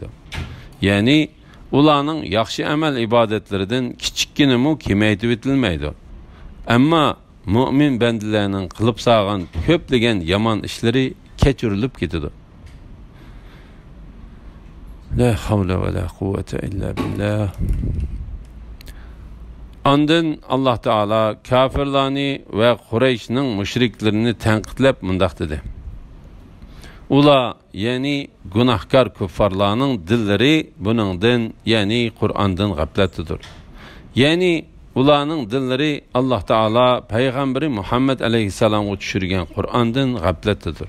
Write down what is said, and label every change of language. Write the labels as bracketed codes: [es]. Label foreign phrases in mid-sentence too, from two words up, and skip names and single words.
[uz] Ya'ni ularning yaxshi amal ibodatlaridan kichikkinami kemaytib etilmaydi. Ammo mu'min bandalarning qilib sağgan ko'plagan yomon ishlari kechirilib ketadi. [ar] لا حول ولا قوة إلا بالله. [uz] Ondan Allah Taala kafirlarni ve Qurayshning müşriklarini tanqidlab mundaq dedi: ular, ya'ni gunohkor kuffarlarning dillari buningdan, ya'ni Qur'ondan g'aflatlidir. Ya'ni ularning dillari Allah Taala payg'ambari Muhammad alayhisalomga tushirgan Qur'ondan g'aflatlidir.